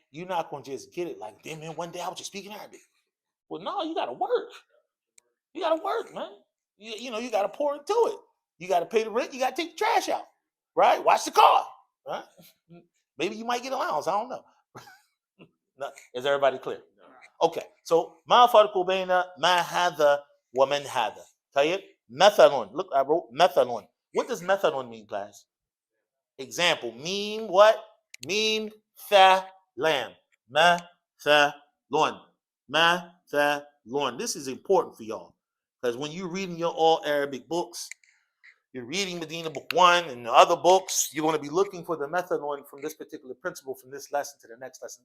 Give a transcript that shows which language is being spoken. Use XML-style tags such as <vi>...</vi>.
<en>You're not gonna just get it like, damn man, one day I was just speaking Arabic. Well, no, you gotta work. You gotta work, man. You gotta pour into it. You gotta pay the rent, you gotta take the trash out. Right? Watch the car. Right? Maybe you might get allowance. I don't know. No, is everybody clear? Okay.</en> <ar>So ما فرق بين ما هذا ومن هذا. طيب مثل.</ar> <en>Look, I wrote مثل. What does مثل mean, class? Example. Meme what? Meme tha lam. Mathalun. Mathalun. This is important for y'all. Because when you're reading your all Arabic books, you're reading Medina Book 1 and the other books, you're going to be looking for the methodon from this particular principle from this lesson to the next lesson.</en>